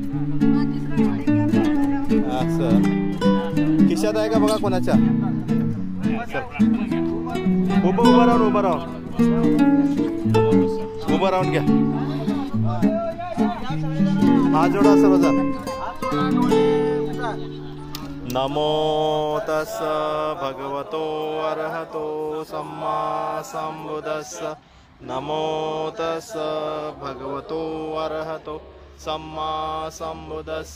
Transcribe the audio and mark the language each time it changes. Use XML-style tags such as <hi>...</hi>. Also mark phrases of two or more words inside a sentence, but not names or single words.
<mr>असं खिशात आहे का बघा कोणाच्या. उभं राहून घ्या. हा जोडा सर्वजण.</mr> <pi>नमो तस् भगवतो अरहतो सम्मा संबुद्धस्स. नमो तस् भगवतो अरहतो सम्मा संबुद्धस्स.</pi>